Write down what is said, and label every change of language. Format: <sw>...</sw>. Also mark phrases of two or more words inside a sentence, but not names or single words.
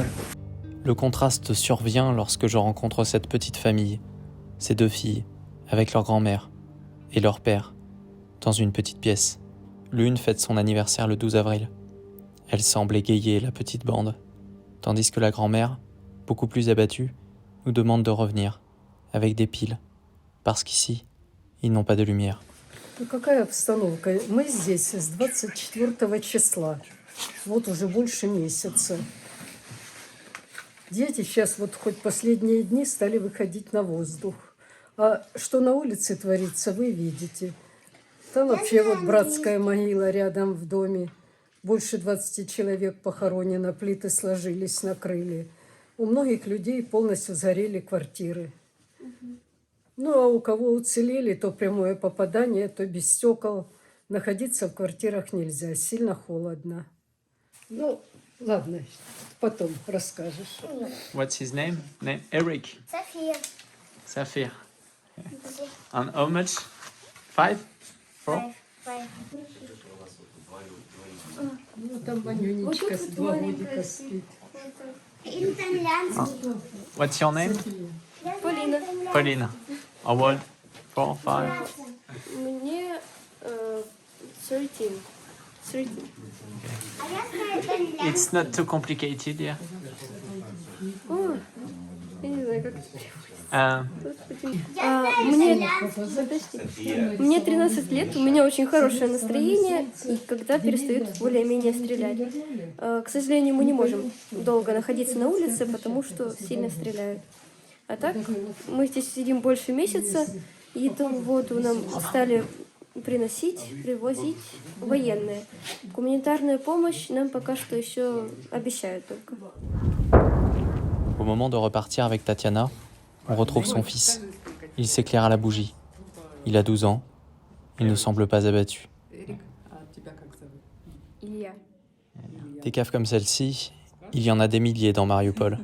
<fr>Le contraste survient lorsque je rencontre cette petite famille, ces deux filles, avec leur grand-mère et leur père, dans une petite pièce. L'une fête son anniversaire le 12 avril. Elle semble égayer la petite bande, tandis que la grand-mère, beaucoup plus abattue, nous demande de revenir, avec des piles, parce qu'ici, ils n'ont pas de lumière.</fr> <ru>Ну, какая обстановка? Мы здесь с 24 числа. Вот уже больше месяца. Дети сейчас вот хоть последние дни стали выходить на воздух. А что на улице творится, вы видите. Там вообще вот братская могила рядом в доме. Больше 20 человек похоронено, плиты сложились, накрыли. У многих людей полностью сгорели квартиры. Ну, а у кого уцелели, то прямое попадание, то без стекол. Находиться в квартирах нельзя, сильно холодно. Ну, ладно, потом расскажешь.</ru> <en>What's his name? Eric. Safir. And how much? 5? 4?</en> <ru>Ну, там Ванюнечка с 2 годика спит.</ru> <en>What's your name? Полина. Paulina. How old? 4, 5?</en> <ru>Мне 13.</ru> <en>It's not too complicated, yeah?</en> <ru>О, я не знаю, как это Uh, Мне 13 лет, у меня очень хорошее настроение, и когда перестают более-менее стрелять. К сожалению, мы не можем долго находиться на улице, потому что сильно стреляют. А так, мы здесь сидим больше месяца, и эту воду нам стали привозить военные. Гуманитарную помощь нам пока что еще обещают только.</ru> <fr>Au moment de repartir avec Tatiana, on retrouve son fils. Il s'éclaire à la bougie. Il a 12 ans. Il ne semble pas abattu. Des caves comme celle-ci, il y en a des milliers dans Mariupol.</fr>